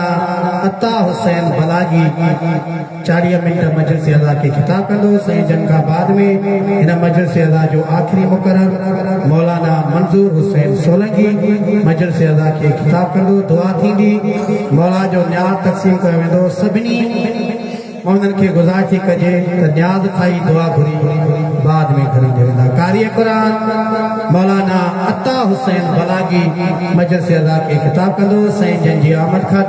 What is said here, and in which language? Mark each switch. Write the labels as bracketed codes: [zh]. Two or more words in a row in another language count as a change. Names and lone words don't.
[sd] عطا حسین بلاگی 40 منٹ مجلس اعضا کی کتاب کندو صحیح جن کا بعد میں انہ مجلس اعضا جو آخری مقرر مولانا منظور حسین سولنگی مجلس اعضا کی کتاب کندو دعا تھی دی مولا جو نیار تقسیم کرے دو سبنی उन्हनि खे गुज़ारिश थी कजे त न्याज़ खाई दुआ घुरी बाद में घुरी वेंदा। कारी क़ुरान मौलाना अता हुसैन बलागी मजलिस अज़ा खे ख़िताब कंदो। साईं जन जी आमद खातिर